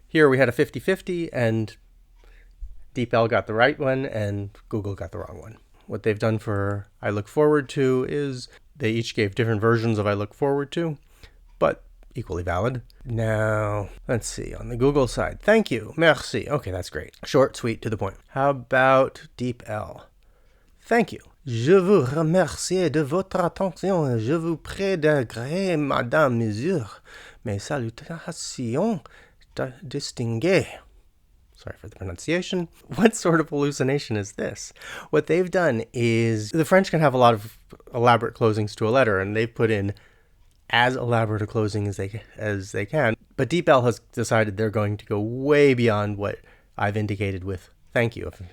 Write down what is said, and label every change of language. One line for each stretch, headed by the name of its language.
English: Here we had a 50-50, and DeepL got the right one and Google got the wrong one. What they've done for I look forward to is they each gave different versions of I look forward to, but equally valid. Now, let's see, on the Google side, thank you, merci. Okay, that's great. Short, sweet, to the point. How about DeepL? Thank you.
French: Je vous remercie de votre attention. Je vous prie d'agréer, Madame Mesure, mes salutations distinguées.
English: Sorry for the pronunciation. What sort of hallucination is this? What they've done is, the French can have a lot of elaborate closings to a letter, and they've put in as elaborate a closing as they can. But DeepL has decided they're going to go way beyond what I've indicated with thank you.